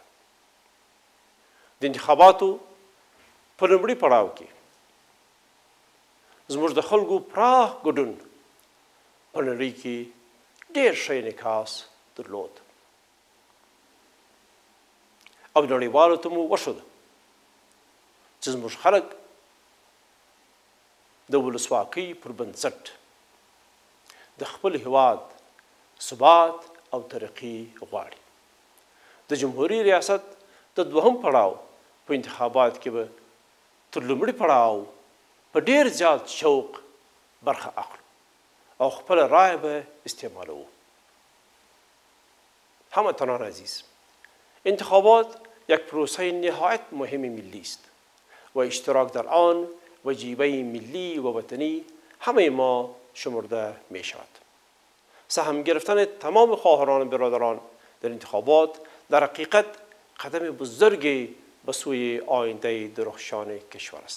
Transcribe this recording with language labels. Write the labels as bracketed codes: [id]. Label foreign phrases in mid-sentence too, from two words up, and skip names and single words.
[ps] د انتخاباتو په لومړي پړاو کې زموږ د خلکو پراخ ګډون په نړۍ کې ډېر ښه انعکاس درلود او نړیوالو ته مو وښوده چې زموږ خلک د ولسواکۍ پر بنسټ د خپل هیواد ثبات او ترقي غواړي. د جمهوریت ریاست د دوهم پړاو په انتخابات کې به تر لومړي پړاو په ډېر زیات شوق برخه اخلو او خپله رایه به استعمالوو. [fa] هموطنان عزیز، انتخابات یک پروسه نهایت مهم ملی است و اشتراک در آن وجیبه ملی و وطنی همه ما شمرده می شود. سهم گرفتن تمام خواهران و برادران در انتخابات در حقیقت قدم بزرگی به سوی آینده درخشان کشور است.